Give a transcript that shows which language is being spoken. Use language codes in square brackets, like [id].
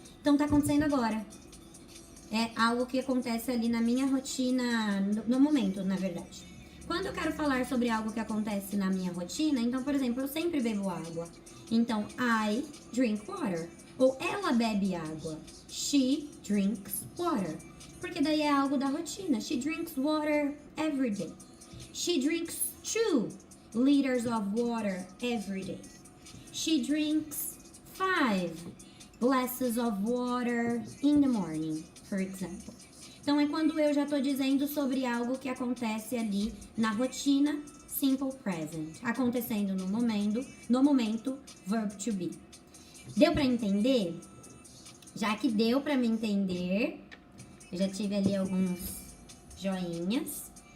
[pt] Então, tá acontecendo agora. É algo que acontece ali na minha rotina, no momento, na verdade. Quando eu quero falar sobre algo que acontece na minha rotina, então, por exemplo, eu sempre bebo água. Então, [en] I drink water. [pt] Ou ela bebe água. [en] She drinks water. [pt] Porque daí é algo da rotina. [en] She drinks water every day. She drinks 2 liters of water every day. She drinks 5 glasses of water in the morning, for example. [pt] Então, é quando eu já tô dizendo sobre algo que acontece ali na rotina, simple present. Acontecendo no momento, verb to be. Deu pra entender? Já que deu pra me entender, eu já tive ali alguns joinhas.